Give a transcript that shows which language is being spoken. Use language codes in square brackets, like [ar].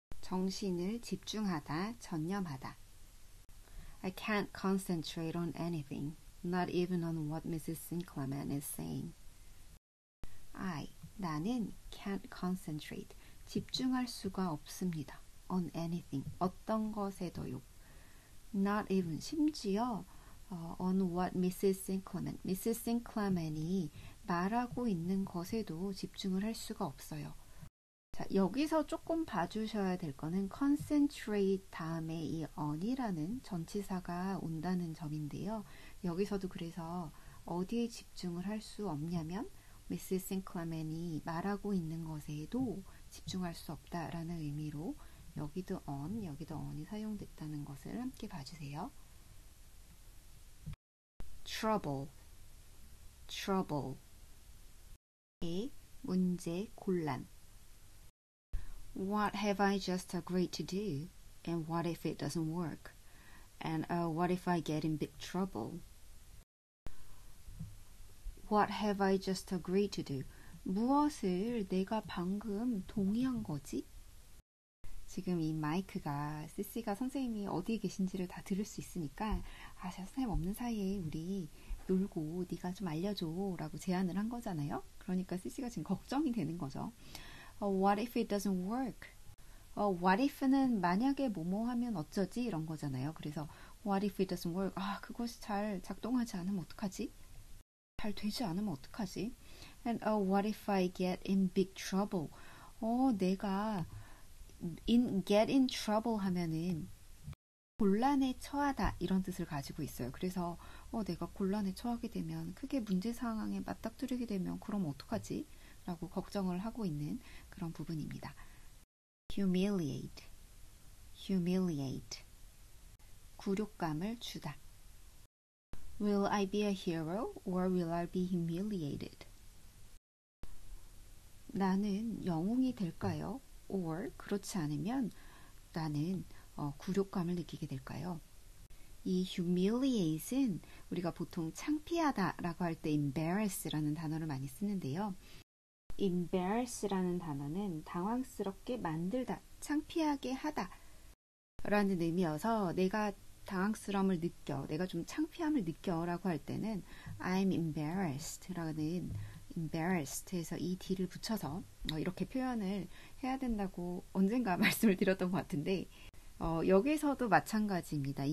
[ko] 정신을 집중하다, 전념하다. [en] I can't concentrate on anything, not even on what Mrs. Sinclairman is saying. [ko] 나는 [en] can't concentrate, [ko] 집중할 수가 없습니다. [en] on anything, [ko] 어떤 것에도요. [en] not even, [ko] 심지어 [en] on what Mrs. Sinclairman, Mrs. [ko] Sinclairman이 말하고 있는 것에도 집중을 할 수가 없어요. 자, 여기서 조금 봐주셔야 될 거는 concentrate 다음에 이 on이라는 전치사가 온다는 점인데요. 여기서도 그래서 어디에 집중을 할 수 없냐면 Mrs. Sinclairman이 말하고 있는 것에도 집중할 수 없다라는 의미로 여기도 on, 여기도 on이 사용됐다는 것을 함께 봐주세요. trouble, trouble. 문제, 곤란. [en] What have I just agreed to do? And what if it doesn't work? And what if I get in big trouble? What have I just agreed to do? [ko] 무엇을 내가 방금 동의한 거지? 지금 이 마이크가 CC가 선생님이 어디에 계신지를 다 들을 수 있으니까 선생님 없는 사이에 우리 놀고 네가 좀 알려줘 라고 제안을 한 거잖아요. 그러니까 CC가 지금 걱정이 되는 거죠. [en] What if it doesn't work? What if [ko] 는 만약에 뭐뭐 하면 어쩌지? 이런 거잖아요. 그래서 [en] what if it doesn't work? [ko] 그것이 잘 작동하지 않으면 어떡하지? 잘 되지 않으면 어떡하지? [en] And what if I get in big trouble? [ko] 내가 [en] get in trouble [ko] 하면은 곤란에 처하다 이런 뜻을 가지고 있어요. 그래서 내가 곤란에 처하게 되면 크게 문제 상황에 맞닥뜨리게 되면 그럼 어떡하지? 라고 걱정을 하고 있는 그런 부분입니다. humiliate, humiliate. 굴욕감을 주다. [en] Will I be a hero or will I be humiliated? [ko] 나는 영웅이 될까요? or 그렇지 않으면 나는 굴욕감을 느끼게 될까요? 이 humiliate은 우리가 보통 창피하다라고 할 때 embarrass라는 단어를 많이 쓰는데요. embarrass라는 단어는 당황스럽게 만들다, 창피하게 하다 라는 의미여서 내가 당황스러움을 느껴, 내가 좀 창피함을 느껴 라고 할 때는 [en] I'm embarrassed [ko] 라는 embarrassed에서 이 D를 붙여서 이렇게 표현을 해야 된다고 언젠가 말씀을 드렸던 것 같은데 여기서도 마찬가지입니다.